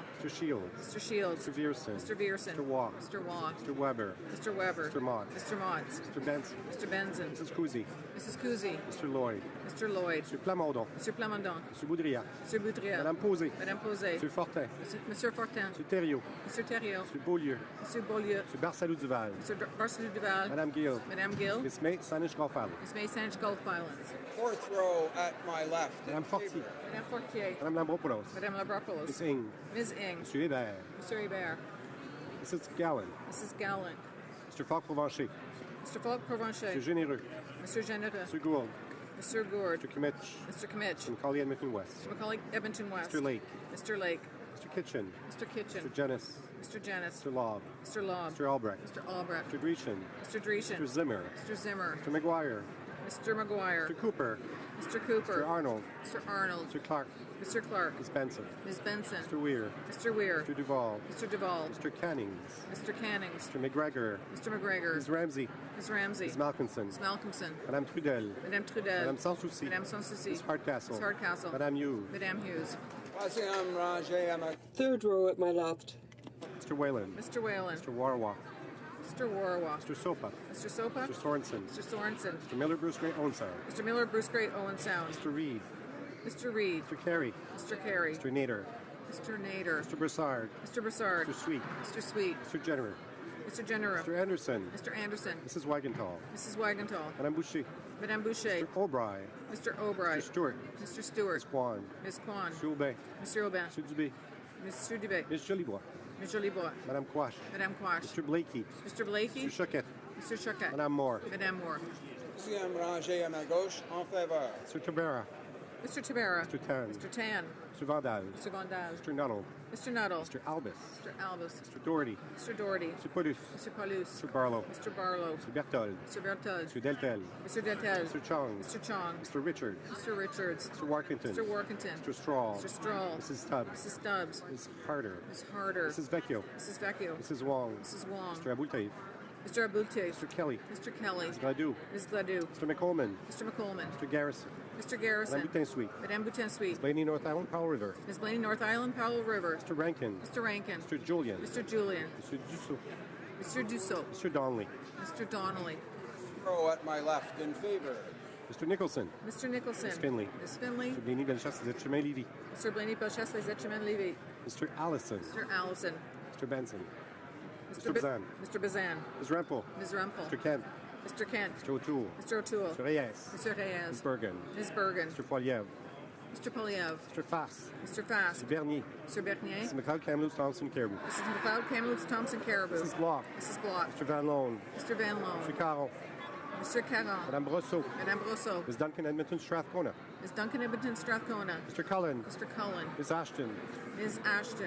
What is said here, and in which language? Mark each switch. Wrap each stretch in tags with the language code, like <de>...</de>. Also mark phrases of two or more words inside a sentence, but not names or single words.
<en>Mr. Shields. Mr. Shields. Mr. Vierson. Mr. Vierson. Mr. Waugh. Mr. Waugh. Mr. Weber. Mr. Weber. Mr. Mott. Mr. Motts. Mr. Benson. Mr. Benson. Mrs. Cousy. Mrs. Cousy. Mr. Lloyd. Mr. Lloyd. Mr. Plamondon. Mr. Plamondon. Mr. Boudria. Mr. Boudria. Madame Posé. Madame Posé. Mr. Fortin. Monsieur Fortin. Mr. Thériault. Mr. Thériault. Mr. Beaulieu. Mr. Beaulieu. Mr. Barsalou Duval. Mr. Barcelou Duval. Madame Gill. Madame Gill. Miss May Saanich Golfal. Miss May Saanich Gulf Islands. Fourth row at my left. Madame Fortier. Madame Fortier. Madame Lambropoulos. Madame Labropoulos. Miss Ing. Ms. Ing. Monsieur Hébert. Mr. Hébert. Mrs. Gallen. Mrs. Gallant. Mr. Falk-Provencher. Mr. Falk Provencher. Mr. Généreux. Mr. Généreux. Mr. Gould. Mr. Gourd. Mr. Kimmich. Mr. Kimmich. Mr. Macaulay Edmonton West. Mr. Macaulay Edmonton West. Mr. Lake. Mr. Lake. Mr. Kitchen. Mr. Kitchen. Mr. Jennis. Mr. Janis. Mr. Lobb. Mr. Lobb. Mr. Albrecht. Mr. Albrecht. Mr. Dreeshen. Mr. Dreeshen. Mr. Zimmer. Mr. Zimmer. Mr. McGuire. Mr. McGuire. Mr. Cooper. Mr. Cooper. Mr. Arnold. Mr. Arnold. Mr. Clark. Mr. Clark. Ms. Benson. Ms. Benson. Mr. Weir. Mr. Weir. Mr. Duval. Mr. Duval. Mr. Cannings. Mr. Cannings. Mr. McGregor. Mr. McGregor. Ms. Ramsey. Ms. Ramsey. Ms. Malcolmson. Ms. Malcolmson. Madame Trudel. Madame Trudel. Madame Sans Souci. Madame Sans Souci. Ms. Hardcastle. Ms. Hardcastle. Madame Hughes. Madame Hughes.</en> <fr>Troisième rangée à ma</fr> <en>Third row at my left. Mr. Whalen. Mr. Whalen. Mr. Warwa. Mr. Warwa. Mr. Sopa. Mr. Sopa. Mr. Sorensen. Mr. Sorensen. Mr. Miller Bruce Gray Onsar. Mr. Miller, Bruce Great, Owen Sound. Mr. Reed. Mr. Reed. Mr. Carey. Mr. Carey. Mr. Nader. Mr. Nader. Mr. Broussard. Mr. Broussard. Mr. Sweet. Mr. Sweet. Mr. Jenner. Mr. General. Mr. Anderson. Mr. Anderson. Mrs. Wagenthal. Mrs. Wagenthal. Madame Boucher. Madame Boucher. Mr. Albright. Mr. Albright. Mr. Stewart. Mr. Stewart. Ms. Kwan. Ms. Kwan. Mr. Aubin. Mr. Aubin. Mr. Dubé. Mr. Dubé. Ms. Jolibois. Ms. Jolibois. Madame Quash. Madame Quash. Mr. Blakey. Mr. Blakey. Mr. Choquette. Mr. Choquette. Madame Moore. Madame Moore.</en> <fr>deuxième rangée à ma gauche en faveur.</fr> <en>Mr. Tabera. Mr. Tabera. Mr. Tan. Mr. Tan. Mr. Vandal. Mr. Vandal. Mr. Nuttall. Mr. Nuttall. Mr. Albus. Mr. Albus. Mr. Doherty. Mr. Doherty. Mr. Paulus. Mr. Paulus. Mr. Barlow. Mr. Barlow. Mr. Berthold. Mr. Berthold. Mr. Deltel. Mr. Deltel. Mr. Chong. Mr. Chong. Mr. Richard. Mr. Richards. Mr. Warkington. Mr. Workington. Mr. Straw. Mr. Strahl. Mrs. Stubbs. Mrs. Stubbs. Ms. Harder. Ms. Harder. Mrs. Vecchio. Mrs. Vecchio. Mrs. Wong. Mrs. Wong. Mr. Abultaif. Mr. Abulte. Mr. Kelly. Mr. Kelly. Mr. Gladue. Ms. Gladue. Mr. McColman. Mr. McColman. Mr. Garrison. Mr. Garrison. Madame Boutin-Sweet. Madame Boutin-Sweet. Blaney, North Island, Powell River. Ms. Blaney, North Island, Powell River. Mr. Rankin. Mr. Rankin. Mr. Julian. Mr. Julian. Mr. Dussault. Mr. Dussault. Mr. Donnelly. Mr. Donnelly. Row at my left in favor. Mr. Nicholson. Mr. Nicholson. Ms. Finley. Ms. Finley. Mr. Blaney, Bellechasse, Chemin Lévis. Mr. Blaney, Bellechasse, Les Etchemins, Lévis. Mr. Allison. Mr. Allison. Mr. Benson. Mr. Bazan. Mr. Bazan. Ms. Rempel. Ms. Rumpel. Mr. Kent. Mr. Kent. Mr. O'Toole. Mr. O'Toole. Mr. Reyes. Mr. Reyes. Ms. Bergen. Ms. Bergen. Mr. Poiliev. Mr. Poliev. Mr. Fass. Mr. Fass. Mr. Bernier. Mr. Bernier. Mrs. McLeod, Kamloops, Thompson, Caribou. Mrs. McLeod, Kamloops, Thompson, Caribou. Mrs. Block. Mrs. Block. Mr. Van Loan. Mr. Van Loan. Mr. Caron. Mr. Caron. Madame Brosseau. Madame Brosseau. Ms. Duncan, Edmonton, Strathcona. Ms. Duncan, Edmonton, Strathcona. Mr. Cullen. Mr. Cullen. Ms. Ashton. Ms. Ashton.</en>